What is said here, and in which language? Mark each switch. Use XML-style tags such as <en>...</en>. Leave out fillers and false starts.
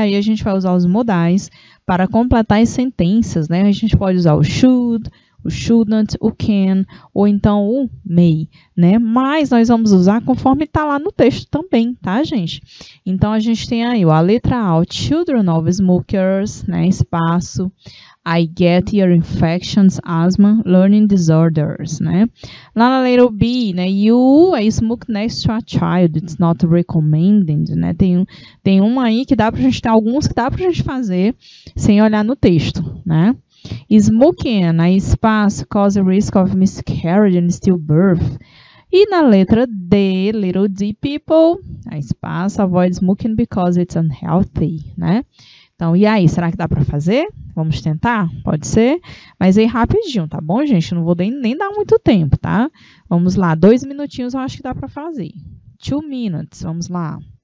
<pt>Aí a gente vai usar os modais para completar as sentenças, né? A gente pode usar o should, o shouldn't, o can, ou então o may, né? Mas nós vamos usar conforme está lá no texto também, tá, gente? Então, a gente tem aí a letra A,</pt> <en>children of smokers,</en> <pt>né? Espaço.</pt> <en>I get ear infections, asthma, learning disorders,</en> <pt>né? Lá na letra B, né?</pt> <en>You smoke next to a child, it's not recommended,</en> <pt>né? Tem uma aí que dá pra gente, tem alguns que dá pra gente fazer sem olhar no texto, né?</pt> <en>Smoking,</en> <pt>né? Espaço,</pt> <en>cause risk of miscarriage and stillbirth.</en> <pt>E na letra D,</pt> <en>little d people,</en> <pt>espaço,</pt> <en>avoid smoking because it's unhealthy,</en> <pt>né? Então, e aí, será que dá para fazer? Vamos tentar? Pode ser? Mas aí rapidinho, tá bom, gente? Não vou nem dar muito tempo, tá? Vamos lá, 2 minutinhos eu acho que dá para fazer.</pt> <en>2 minutes,</en> <pt>vamos lá.</pt>